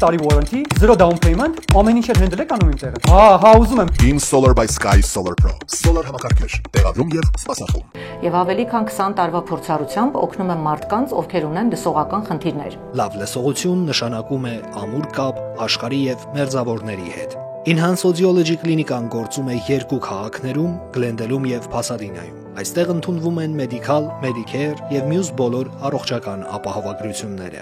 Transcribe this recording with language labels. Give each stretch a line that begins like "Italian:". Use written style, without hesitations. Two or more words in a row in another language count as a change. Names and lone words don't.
Armenian: տարի warranty, 0
English: down payment,
Armenian: ամեն ինչ էլ handle եք անում իմ տեղը։ Հա, ուզում եմ։ Beam Solar by Sky Solar Pro։ Solar համակարգեր, տեղադրում եւ սպասարկում։ Եվ ավելի քան 20 տարվա փորձառությամբ օգնում եմ մարդկանց, ովքեր ունեն լսողական խնդիրներ։ Լավ լսողություն նշանակում է ամուր կապ աշխարհի եւ մերձավորների հետ։ Enhance Audiology կլինիկան գործում է 2 քաղաքներում՝ Գլենդելում եւ Փասադինայում։ Այստեղ ընդունվում են մեդիկալ, մեդիկեր եւ մյուս բոլոր առողջական ապահովագրությունները։